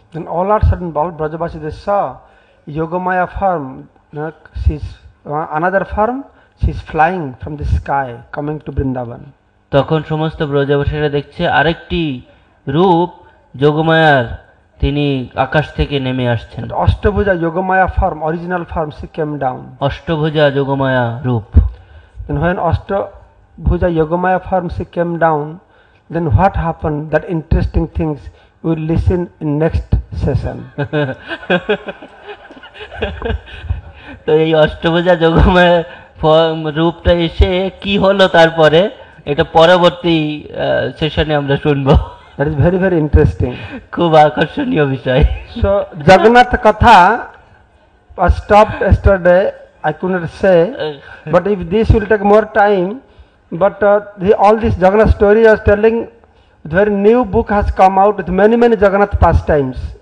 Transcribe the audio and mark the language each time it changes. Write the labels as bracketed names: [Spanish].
[English] And all of a sudden, all Brajavasi they saw Yogamaya form. She's another form. She's flying from the sky, coming to Vrindavan. [Bangla] তখন সমস্ত ব্রজবাসীরা দেখছে আরেকটি রূপ যোগমায়ার, তিনি আকাশ থেকে নেমে আসছেন। [English] Ashtabhuja Yogamaya form, original form, she came down. [Bangla] Ashtabhuja Yogamaya রূপ। [English] And when Ashtabhuja Yogamaya form she came down, then what happened? That interesting things we will listen in next session. [Bangla] তো এই অষ্টভুজা যোগমায়া রূপটা এসে কি হলো তারপরে এটা পরবর্তী সেশনে আমরা শুনবো। [English] That is very, very interesting. [Bangla] খুব আকর্ষণীয় বিষয়। [English] So Jagannath Katha was stopped yesterday. I could not say, but if this will take more time, but all this Jagannath story I was telling, very new book has come out with many Jagannath pastimes.